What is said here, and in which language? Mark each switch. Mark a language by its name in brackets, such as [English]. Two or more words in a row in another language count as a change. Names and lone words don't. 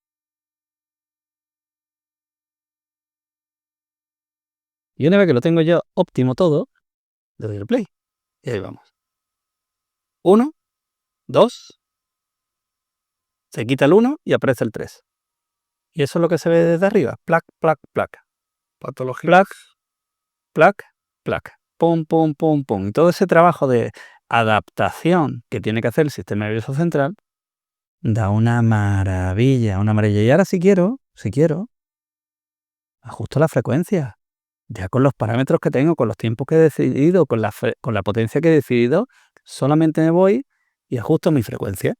[Spanish] Y una vez que lo tengo yo óptimo todo, le doy el play. Y ahí vamos. 1, 2, se quita el 1 y aparece el 3. Y eso es lo que se ve desde arriba. Plac, plac, plac. Patología. Plac, plac, plac. Pum, pum, pum, pum. Y todo ese trabajo de adaptación que tiene que hacer el sistema nervioso central da una maravilla, una maravilla. Y ahora si quiero, ajusto la frecuencia. Ya con los parámetros que tengo, con los tiempos que he decidido, con la potencia que he decidido, solamente me voy y ajusto mi frecuencia.